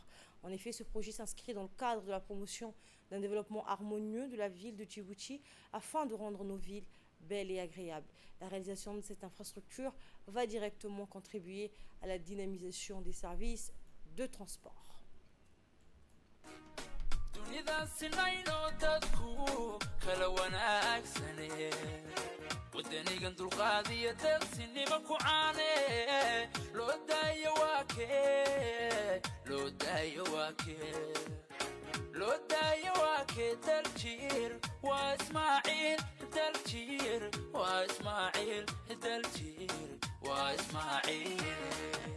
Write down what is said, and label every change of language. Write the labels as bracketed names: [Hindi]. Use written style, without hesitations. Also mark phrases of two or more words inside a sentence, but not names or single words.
[French] En effet, ce projet s'inscrit dans le cadre de la promotion d'un développement harmonieux de la ville de Djibouti afin de rendre nos villes belles et agréables. La réalisation de cette infrastructure va directement contribuer à la dynamisation des services de transport. [Somali] wadanigan dulqaadiyo deeqsinima ku caane loo daayo waa kee daljir waa ismaaciil daljir waa ismaaciil daljir waa ismaaciil